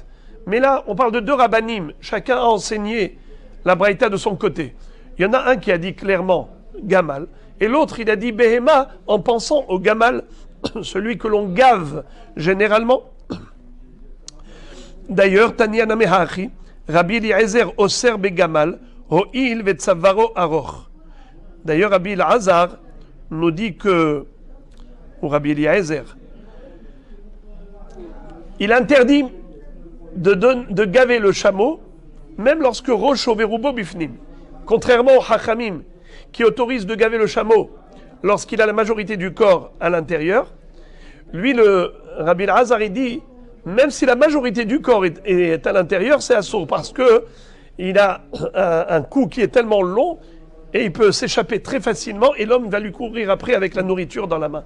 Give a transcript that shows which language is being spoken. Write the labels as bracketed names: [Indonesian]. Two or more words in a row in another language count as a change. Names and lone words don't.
[French] Mais là, on parle de deux rabbanim, chacun a enseigné la braïta de son côté. Il y en a un qui a dit clairement Gamal, et l'autre il a dit Behema en pensant au Gamal, celui que l'on gave généralement. D'ailleurs, [Hebrew] תניא נמי הכי רבי אליעזר אוסר בגמל הואיל וצווארו ארוך. [French] D'ailleurs, Rabbi Elazar nous dit que, ou Rabbi Eliezer, il interdit de gaver le chameau, même lorsque [Hebrew] ראשו ורובו בפנים. [French] Contrairement au Hachamim, qui autorise de gaver le chameau lorsqu'il a la majorité du corps à l'intérieur, lui, le Rabbi Elazar, il dit, même si la majorité du corps est à l'intérieur, c'est assourd, parce que il a un cou qui est tellement long, et il peut s'échapper très facilement et l'homme va lui courir après avec la nourriture dans la main.